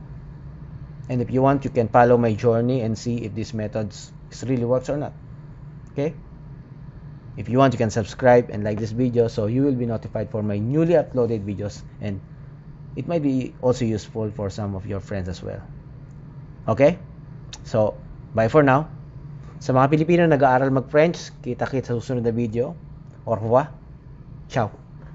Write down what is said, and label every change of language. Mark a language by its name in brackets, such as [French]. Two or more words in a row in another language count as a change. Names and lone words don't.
[English] And if you want, you can follow my journey and see if these methods really works or not. Okay, if you want, you can subscribe and like this video, so you will be notified for my newly uploaded videos, and it might be also useful for some of your friends as well. Okay, so bye for now. [Filipino] Sa mga Pilipino nag-aaral mag-French, kita-kits sa susunod na video. [French] Au revoir. Ciao.